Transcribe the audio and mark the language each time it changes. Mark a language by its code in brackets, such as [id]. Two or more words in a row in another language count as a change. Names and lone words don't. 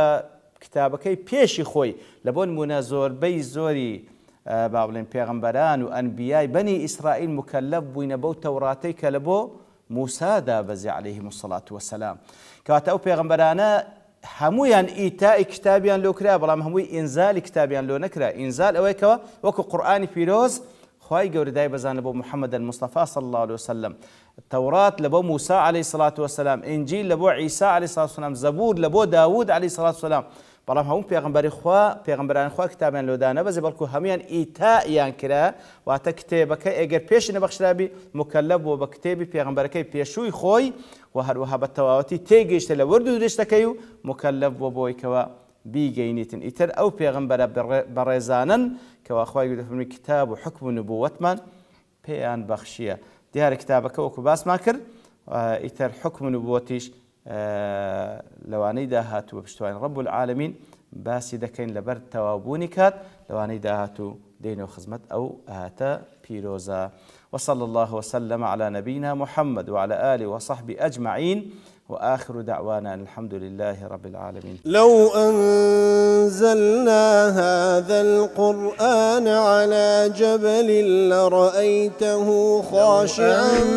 [ckb] کتابەکەی پێشی خۆی لە بۆ نمونە زۆربەی زۆری با بڵێن پێغەمبەران و ئەنبیای بەنی ئیسرائیل مکەلەف بووینە بەو تەوراتەی کە لە بۆ موسادا بەزێ [ar] عەلەیهیم السەڵات وەسەلام [ckb] کەواتە ئەو پێغەمبەرانە هەمویان ئیتای کتابیان لۆ کرا بەڵام هەمووی ئینزالی کتابیان لۆ نەکرا ئینزال ئەوەیەکەوە وەکو قورئانی پیرۆز خوای گەورە دای بەزانە بۆ محەممەد المصطفى [ar] صلى الله عليه وسلم [ckb] تەورات لە بۆ موسا [ar] عليه الصلاة والسلام [ckb] ئینجیل لە بۆ عیسا [ar] عليه الصلاة والسلام [ckb] زەبور لە بۆ داوود [ar] عليه الصلاة والسلام [ckb] بەڵام هەموو پێغەمبەرانی خوا کتابیان لۆدا نەبەزێ بەڵکو هەمویان ئیتایان کرا واتە کتێبەکە ئەگەر پێشی نەبەخشرابی مکەلەف بووە بە کتێبی پێغەمبەرەکەی پێشووی خۆی و هەروەها بە تەواوەتی تێگەیشتە لە ورد و درشتەکەی و مکەلەف بووە بۆیکەوە بیگەینیتن ئیتر ئەو پێغەمبەرە بەڕێزانن کەوا خوای گەورە دەفەرمی کتاب و حکم و نبووەتمان پێیان بەخشیە دیارە کتابەکە وەکو باسمان کرد ئیتر حکم و نبووەتیش لەوانەی داهاتووە پشتوانی [ar] ڕەب العالەمین [ckb] باسی دەکەین لەبەر تەوابوونی کات لەوانەی داهاتوو دێنەوە خزمەت ئەو ئاهاتە پیرۆزە [ar] وصلى الله وسلم على نبينا محمد وعلى آله وصحبه أجمعين وآخر دعوانا الحمد لله رب العالمين لو أنزلنا هذا القرآن على جبل لرأيته خاشعا